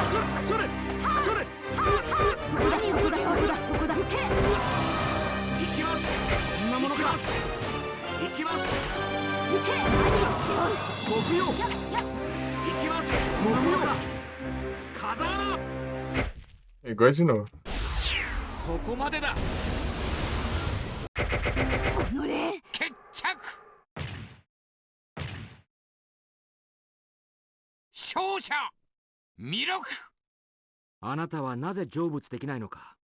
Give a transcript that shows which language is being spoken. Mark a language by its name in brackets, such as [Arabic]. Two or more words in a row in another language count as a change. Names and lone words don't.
[Japanese] それそれ。何をしておる。そこだ。行け。行きます。そんなものか。行きます。行け。何をしておる。木曜。行きます。木曜か。風穴。 [Portuguese] Igual de novo. [Japanese] そこまでだ。決着。勝者弥勒。あなたはなぜ成仏できないのか。